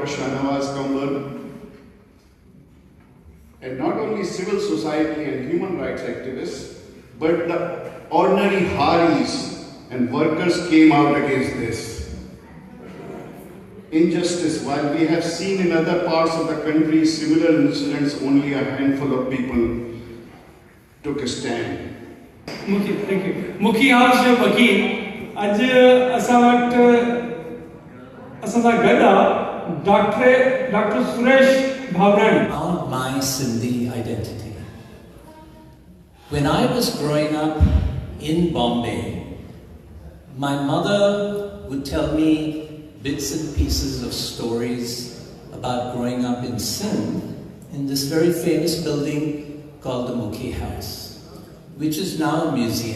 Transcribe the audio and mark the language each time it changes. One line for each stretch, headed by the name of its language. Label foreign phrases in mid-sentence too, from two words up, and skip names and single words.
English: Shahnawaz Kanwar, and not only civil society and human rights activists, but the ordinary Haris and workers came out against this. Injustice, while we have seen in other parts of the country similar incidents, only a handful of people took a stand.
Sindhi: मुखी हाउस जो वकील अज असां वटि असां सां गॾु आहे डॉक्टर सुरेश भावराणी.
English: Found my Sindhi identity. When I was growing up in Bombay, my mother would tell me bits and pieces of stories about growing up in Sindh in this very famous building called the Mukhi House, which is now a museum.